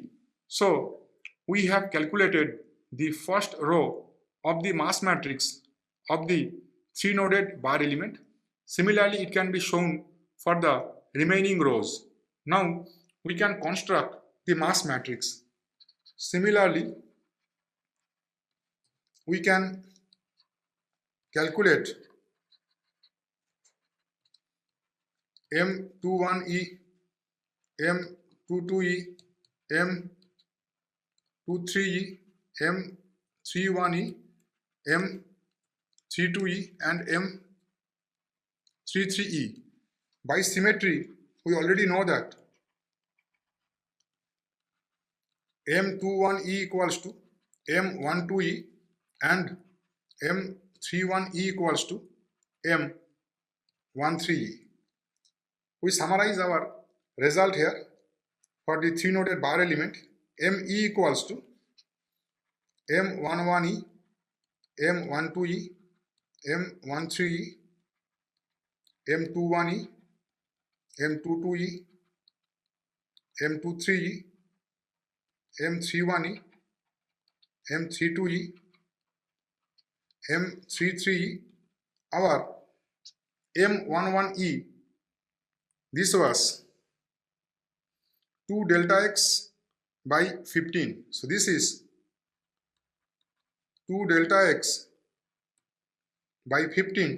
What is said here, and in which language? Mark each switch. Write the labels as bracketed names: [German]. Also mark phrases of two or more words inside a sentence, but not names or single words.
[English] So we have calculated the first row of the mass matrix of the 3-noded bar element. Similarly, it can be shown for the remaining rows. Now we can construct the mass matrix. Similarly, we can calculate M21E, M22E, M23E, M31E, M32E, and M33E. By symmetry, we already know that M21E equals to M12E and M31E equals to M13E. We summarize our result here for the 3-noded bar element. ME equals to M11E, M12E, M13E, M21E, M22E, M23E, M31E, M32E, M33E. Our M11E, this was 2 delta x by 15. So this is 2 delta x by 15.